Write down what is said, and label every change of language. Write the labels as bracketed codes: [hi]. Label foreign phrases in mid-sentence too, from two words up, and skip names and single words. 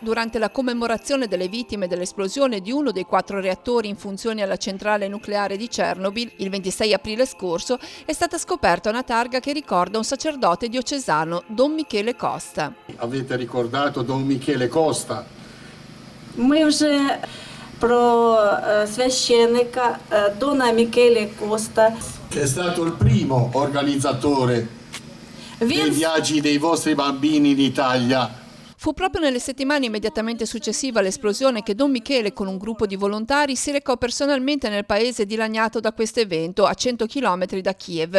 [it] Durante la commemorazione delle vittime dell'esplosione di uno dei 4 reattori in funzione alla centrale nucleare di Chernobyl, il 26 aprile scorso, è stata scoperta una targa che ricorda un sacerdote diocesano, Don Michele Costa. Avete ricordato Don Michele Costa? [uk] Ми вже про священника Дона Мікеле Коста. [it] Che è stato il primo organizzatore dei viaggi dei vostri bambini in Italia. Fu proprio nelle settimane immediatamente successive all'esplosione che Don Michele, con un gruppo di volontari, si recò personalmente nel paese dilaniato da questo evento, a 100 km da Kiev.